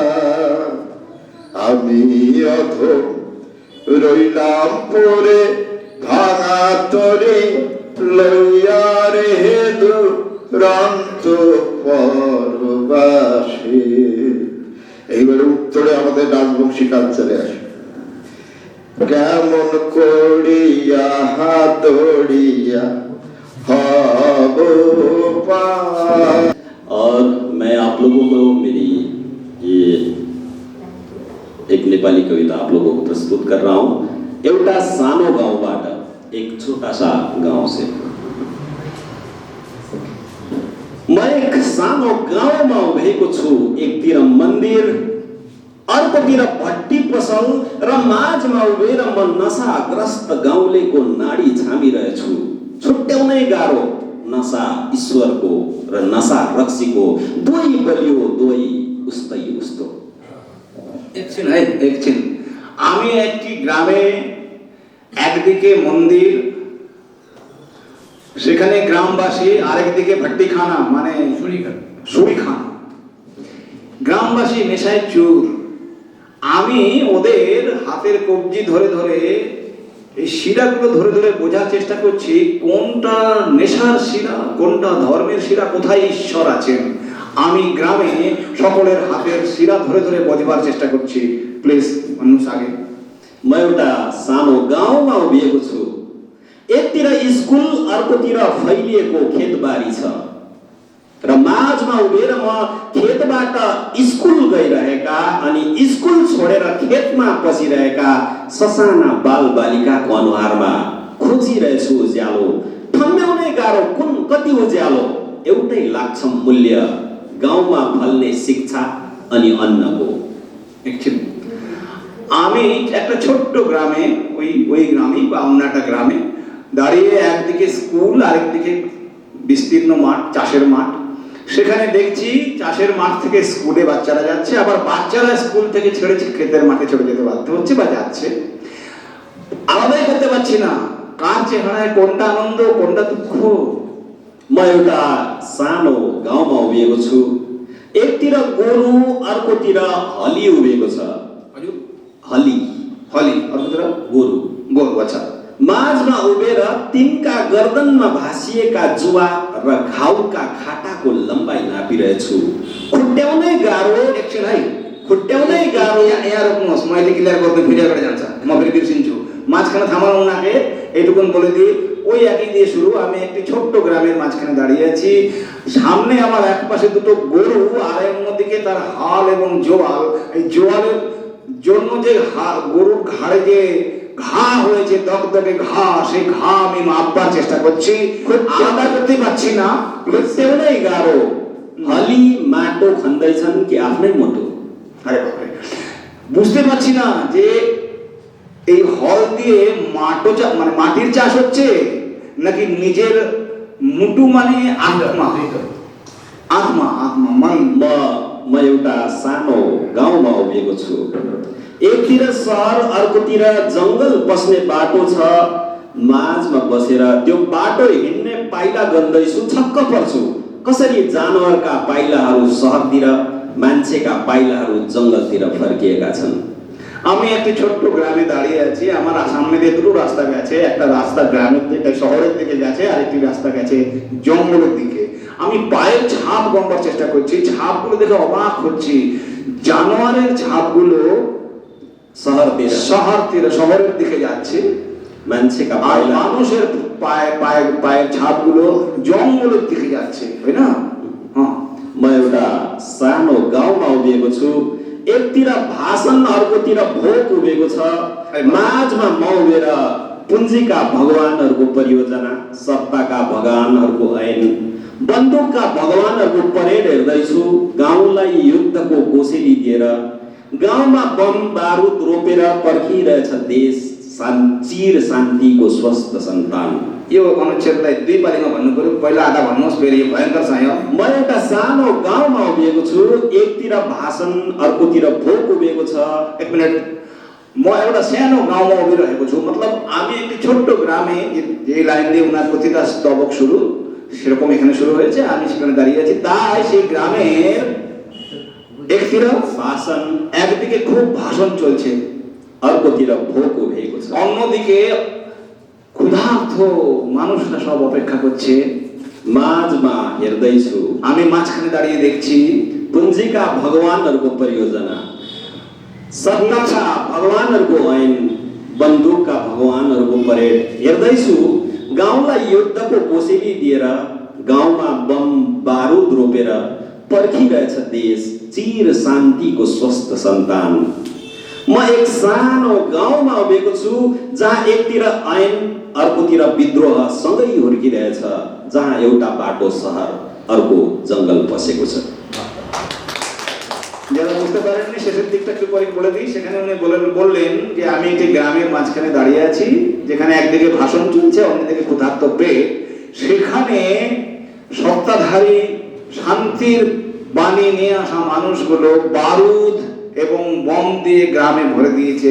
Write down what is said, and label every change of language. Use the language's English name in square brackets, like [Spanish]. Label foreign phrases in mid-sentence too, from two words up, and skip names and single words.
[Bangla] আমি অধম রইলাম পরে ভাঙা তরে লইয়া রে দুরন্ত পরবাসে। এইবারে উত্তরে আমাদের রাজবংশী কালচারে আসে। কেমন করিয়া দৌড়িয়া হব পার। [Hindi] और मैं आप लोगों को मेरी ये एक नेपाली कविता आप लोगों को प्रस्तुत कर रहा हूँ। [Nepali] एउटा सानो गाउँबाट, [Hindi] एक छोटा सा गाउँ से। [Nepali] म एक सानो गाउँमा उभिएको छु, एकतिर मन्दिर अर्कोतिर भट्टी पसल र माझमा उभिएर म नशाग्रस्त गाउँलेको नाडी छामिरहेछु। छुट्याउनै गाह्रो नशा ईश्वरको र नशा रक्सीको, दुवै बलियो दुवै उस्तै उस्तो। [Bangla] দেখছেন, আমি একটি গ্রামে, একদিকে মন্দির, সেখানে গ্রামবাসী, আরেকদিকে ভট্টিখানা মানে সুরিখানা। গ্রামবাসী নেশায় চুর। আমি ওদের হাতের কবজি ধরে ধরে, এই শিরাগুলো ধরে ধরে বোঝার চেষ্টা করছি কোনটা নেশার শিরা, কোনটা ধর্মের শিরা, কোথায় ঈশ্বর আছেন। আমি গ্রামে সকলের হাতের শিরা ধরে ধরে বোঝবার চেষ্টা করছি। প্লিজ মানুষ আগে। [Nepali] म एउटा सानो गाउँमा उभिएको छु, एकतिर स्कुल अर्कोतिर फैलिएको खेतबारी छ र माझमा उभिएर म खेतबाट स्कुल गइरहेका अनि स्कुल छोडेर खेतमा पसिरहेका ससाना बाल बालिकाको अनुहारमा खोजिरहेछु उज्यालो। ठम्ब्याउनै गाह्रो कुन कति उज्यालो, एउटै लाग्छ मूल्य गाउँमा फल्ने शिक्षा अनि अन्नको। [Bangla] আমি একটা ছোট্ট গ্রামে, ওই গ্রামে বা অন্য একটা গ্রামে দাঁড়িয়ে, একদিকে স্কুল আরেকদিকে বিস্তীর্ণ মাঠ, চাষের মাঠ। সেখানে দেখছি চাষের মাঠ থেকে স্কুলে বাচ্চারা যাচ্ছে, আবার বাচ্চারা স্কুল থেকে ছেড়ে ক্ষেতের মাঠে চলে যেতে বাধ্য হচ্ছে বা যাচ্ছে। আলাদাই করতে পারছি না কার চেহারায় কোনটা আনন্দ কোনটা দুঃখ। [Nepali] म एउटा सानो गाउँमा उभिएको छु, एकतिर गोरु अर्कोतिर हली उभिएको छ। हली हली अर्कोतिर गोरु गोरु। अच्छा। माझमा उभिएर तिनका गर्दनमा भासिएका जुवा र घाउका खाटाको लम्बाइ नापिरहेछु। खुट्याउनै गाह्रो, एकछिन है, खुट्याउनै गाह्रो। यहाँ रोक्नुहोस्, मैले क्लियर गर्दै फेरि अगाडि जान्छ, म फेरि बिर्सिन्छु। [Bangla] মাঝখানে থামানো ওনাকে, এইটুকুন বলে দিই। ওই একই দিয়ে শুরু। আমি একটি ছোট্ট গ্রামের মাঝখানে দাঁড়িয়ে আছি। সামনে আমার এক পাশে দুটো গরু, আর অন্যদিকে তার হাল এবং জোয়াল। এই জোয়ালের জন্য যে গরুর ঘাড়ে যে ঘা হয়েছে, দগদগে ঘা, সেই ঘা আমি মাপবার চেষ্টা করছি, আলাদা করতে পারছি না। [Nepali] खुट्याउनै गाह्रो। हली माटो खन्दैछन् कि आफ्नै मोटो? [Bangla] আরে বাপরে। বুঝতে পারছি না যে এই হল দিয়ে মানে মাটির চাষ হচ্ছে নাকি নিজের মুটু মানে আত্মা [Nepali] आत्मा आत्मा मन म एउटा सानो गाउँमा उभिएको छु। एकतिर सहर अर्कोतिर जङ्गल पस्ने बाटो छ। माझमा बसेर त्यो बाटो हिँड्ने पाइला गन्दैछु, छक्क पर्छु। कसरी जानवरका पाइलाहरू सहरतिर, मान्छेका पाइलाहरू जङ्गलतिर फर्किएका छन्। [Bangla] আমি একটি ছোট্ট গ্রামে দাঁড়িয়ে আছি। আমার সামনে দিয়ে দুটো রাস্তা গেছে, একটা রাস্তা গ্রামের দিকে শহরের দিকে গেছে, আর একটি রাস্তা গেছে জঙ্গলের দিকে। আমি পায়ের ছাপ গণবার চেষ্টা করছি, ছাপগুলো দেখে অবাক হচ্ছি। জানোয়ারের ছাপগুলো শহরের দিকে যাচ্ছে, [Nepali] मान्छेका [Bangla] আর [Nepali] पाइला [Bangla] মানুষের পায়ের ছাপগুলো জঙ্গলের दिखे যাচ্ছে, [Hindi] है ना? हाँ, [Nepali] म एउटा सानो गाउँमा उभिएको छु। एकतिर भाषण अर्कोतिर भोक उभिएको छ। माझमा म उभिएर पुञ्जीका भगवानहरूको परियोजना, सत्ताका भगवानहरूको ऐन, बन्दुकका भगवानहरूको परेड हेर्दैछु। गाउँलाई युद्धको कोसेली दिएर गाउँमा बम बारुद रोपेर पर्खिरहेछ देश, चिर शान्तिको स्वस्थ सन्तान। यो अनुच्छेदलाई दुई पालीमा भन्नु पर्यो। पहिला आधा भन्नुहोस्, फेरि यो भयङ्कर छ। यो म एउटा सानो गाउँमा उभिएको छु। एकतिर भाषण अर्कोतिर भोक उभिएको छ। एक मिनट, म एउटा सानो गाउँमा उभिरहेको छु। [Bangla] मतलब আমি একটি ছোট্ট গ্রামে, যে লাইন দিয়ে ওনার প্রতিটা স্তবক শুরু সেরকম এখানে শুরু হয়েছে, আমি সেখানে দাঁড়িয়ে আছি। তাই সেই গ্রামের একतिर [Nepali] भाषण [Bangla] একদিকে খুব ভাষণ চলছে, [Nepali] अर्कोतिर भोक उभिएको छ। [Bangla] অন্যদিকে ক্ষুধার্ত মানুষরা সব অপেক্ষা করছে। [Nepali] माझमा हेर्दैछु [Bangla] আমি মাঝখানে দাঁড়িয়ে দেখছি [Nepali] पुञ्जीका भगवानहरूको परियोजना, सत्ताका भगवानहरूको ऐन, बन्दुकका भगवानहरूको परेड हेर्दैछु। गाउँलाई युद्धको कोसेली दिएर गाउँमा बम बारुद रोपेर पर्खिरहेछ देश, चिर शान्तिको स्वस्थ सन्तान। म एक सानो गाउँमा उभिएको छु, जहाँ एकतिर ऐन अर्कोतिर विद्रोह सँगै हुर्किरहेछ, जहाँ एउटा बाटो सहर अर्को जङ्गल पसेको छ। [Bangla] যারা বুঝতে পারেননি শেষের দিকটা একটু পরে বলে দিই। সেখানে উনি বললেন যে আমি একটি গ্রামের মাঝখানে দাঁড়িয়ে আছি, যেখানে একদিকে ভাষণ চলছে, অন্যদিকে ক্ষুধার্ত পেট। সেখানে সত্তাধারী শান্তির বাণী নিয়ে আসা মানুষগুলো বারুদ এবং বম দিয়ে গ্রামে ভরে দিয়েছে।